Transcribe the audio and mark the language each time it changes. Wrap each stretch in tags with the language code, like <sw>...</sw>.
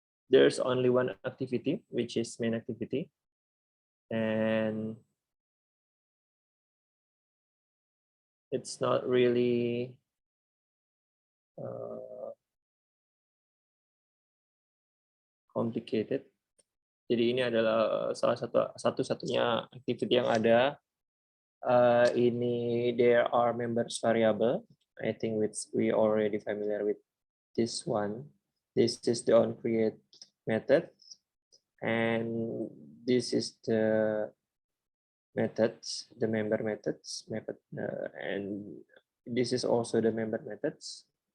<en>There's only one activity, which is main activity. And it's not really complicated.</en> <id>Jadi ini adalah salah satu-satunya activity yang ada. Ini</id> <en>there are members variable. I think we already familiar with this one. This is the onCreate method, and this is the methods, the member methods method, and this is also the member methods.</en>